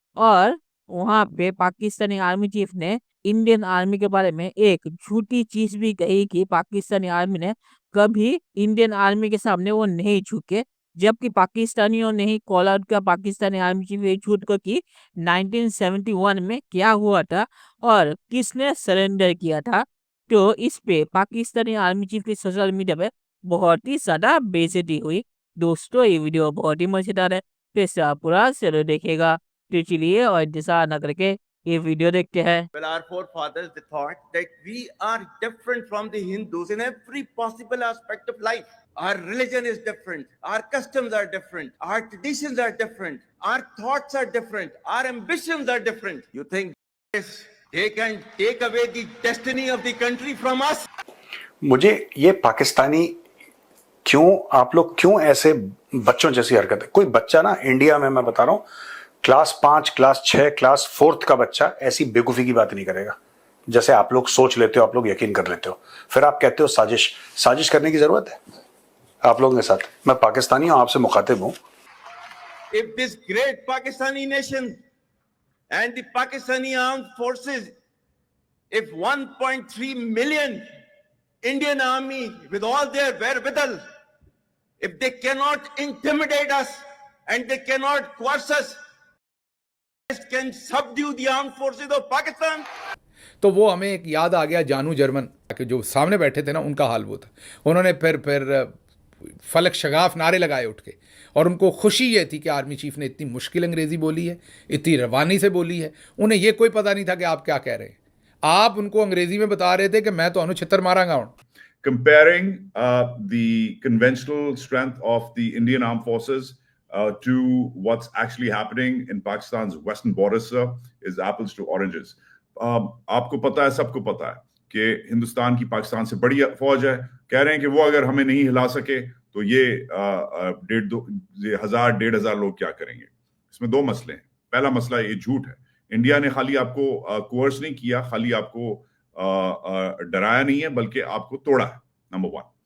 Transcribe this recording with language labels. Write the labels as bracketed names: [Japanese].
[Hindi] और वहां पे पाकिस्तानी आर्मी चीफ ने इंडियन आर्मी के बारे में एक झूठी चीज भी कही कि पाकिस्तानी आर्मी ने कभी इंडियन आर्मी के सामने वो नहीं झुके, जबकि पाकिस्तानियों ने ही कॉल आउट किया पाकिस्तानी आर्मी चीफ ये झूठ को कि 1971 में क्या हुआ था और किसने सरेंडर किया था। तो इस पे पाकिस्तानी आर्मी चीफ की सोशल मीडिया पे बहुत ही ज्यादा बेइज्जती हुई। दोस्तों, ये वीडियो बहुत ही मजेदार है, तो इसे आप पूरा जरूर देखेगा। तो चलिए और इंतजार न करके ये वीडियो देखते हैं। [English] Well, our forefathers, they thought that we are different from the Hindus in every possible aspect of life. Our religion is different. Our customs are different. Our traditions are different. Our thoughts are different. Our ambitions are different. You think they can take away the destiny of the country from us? [Hindi] मुझे ये पाकिस्तानी आप लोग क्यों ऐसे बच्चों जैसी हरकत है? कोई बच्चा ना इंडिया में, मैं बता रहा हूं, क्लास 5 क्लास 6 क्लास 4 का बच्चा ऐसी बेवकूफी की बात नहीं करेगा जैसे आप लोग सोच लेते हो, आप लोग यकीन कर लेते हो। फिर आप कहते हो साजिश करने की जरूरत है आप लोगों के साथ। मैं पाकिस्तानी हूं, आपसे मुखातिब हूं। [English] If this great Pakistani nation and the Pakistani armed forces, if 1.3 million Indian army with all their wherewithal, if they cannot intimidate us and they cannot coerce us, can subdue the armed forces of Pakistan? [Hindi] तो वो हमें एक याद आ गया जानू German के जो सामने बैठे थे ना, उनका हाल वो था। उन्होंने फिर फलक शगाफ नारे लगाए उठ के, और उनको खुशी ये थी कि आर्मी चीफ ने इतनी मुश्किल अंग्रेजी बोली है, इतनी रवानी से बोली है, उन्हें ये कोई पता नहीं था कि आप क्या कह रहे हैं। आप उनको अंग्रेजी में बता रहे थे कि मैं तो अनुछितर मारांगा हूं। [English] Comparing the conventional strength of the Indian armed forces to what's actually happening in Pakistan's western borders, sir, is apples to oranges. [Hindi] आपको पता है, सबको पता है कि हिंदुस्तान की पाकिस्तान से बड़ी फौज है। कह रहे हैं कि वो अगर हमें नहीं हिला सके तो ये 1,500 लोग क्या करेंगे। इसमें दो मसले हैं। पहला मसला ये झूठ है। इंडिया ने खाली आपको कोर्स नहीं किया, खाली आपको डराया नहीं है, बल्कि आपको तोड़ा है, नंबर वन।